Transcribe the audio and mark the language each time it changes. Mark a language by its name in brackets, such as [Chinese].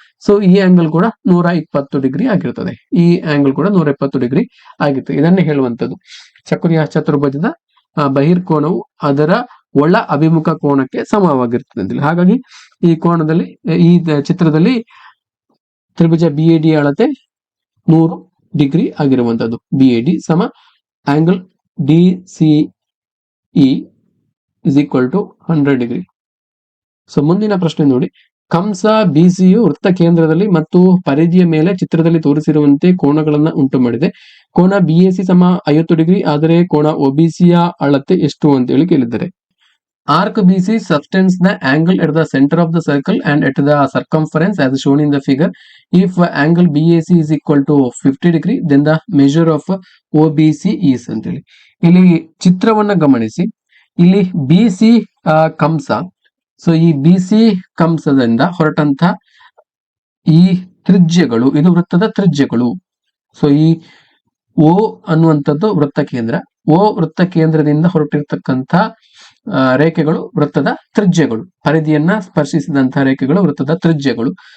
[Kannada] So ಈ angle ಕೂಡ 120 degree ಆಗಿರ್ತದೆ. ಈ ಆಂಗಲ್ ಕೂಡ 120 ಡಿಗ್ರಿ ಆಗಿರ್ತದೆ. ಇದನ್ನೇ ಹೇಳುವಂತದ್ದು ಚಕ್ರೀಯ ಚತುರ್ಭುಜದ ಬಹಿರ್ಕೋನವು ಅದರ ಒಳ ಅಭಿಮುಖ ಕೋನಕ್ಕೆ ಸಮವಾಗಿರ್ತದೆ ಅಂತೇಳಿ. ಹಾಗಾಗಿ ಈ ಕೋನದಲ್ಲಿ, ಈ ಚಿತ್ರದಲ್ಲಿ ತ್ರಿಭುಜ BAD ಅಳತೆ 100 ಡಿಗ್ರಿ ಆಗಿರುವಂತದ್ದು. BAD ಸಮ angle DCE is equal to 100 degree. So ಮುಂದಿನ ಪ್ರಶ್ನೆ ನೋಡಿ, ಕಂಸ BCಯು ವೃತ್ತ ಕೇಂದ್ರದಲ್ಲಿ ಮತ್ತು ಪರಿಧಿಯ ಮೇಲೆ ಚಿತ್ರದಲ್ಲಿ ತೋರಿಸಿರುವಂತೆ ಕೋನಗಳನ್ನ ಉಂಟು ಮಾಡಿದೆ. ಕೋನ BAC ಸಮ 50 ಡಿಗ್ರಿ, ಆದರೆ ಕೋನ OBCಯ ಅಳತೆ ಎಷ್ಟು ಅಂತೇಳಿ ಕೇಳಿದ್ದಾರೆ. [English] Arc BC subtends the angle at the center of the circle and at the circumference as shown in the figure. If angle BAC is equal to 50 degree, then the measure of OBC is ಅಂತೇಳಿ. [Kannada] ಇಲ್ಲಿ ಚಿತ್ರವನ್ನ ಗಮನಿಸಿ, ಇಲ್ಲಿ BC ಕಂಸ. So ಈ BC ಕಂಸದಿಂದ ಹೊರಟಂತ ಈ ತ್ರಿಜ್ಯಗಳು, ಇದು ವೃತ್ತದ ತ್ರಿಜ್ಯಗಳು. So ಈ O ಅನ್ನುವಂಥದ್ದು ವೃತ್ತ ಕೇಂದ್ರ, O ವೃತ್ತ ಕೇಂದ್ರದಿಂದ ಹೊರಟಿರ್ತಕ್ಕಂಥ ರೇಖೆಗಳು ವೃತ್ತದ ತ್ರಿಜ್ಯಗಳು, ಪರಿಧಿಯನ್ನ ಸ್ಪರ್ಶಿಸಿದಂತಹ ರೇಖೆಗಳು ವೃತ್ತದ ತ್ರಿಜ್ಯಗಳು.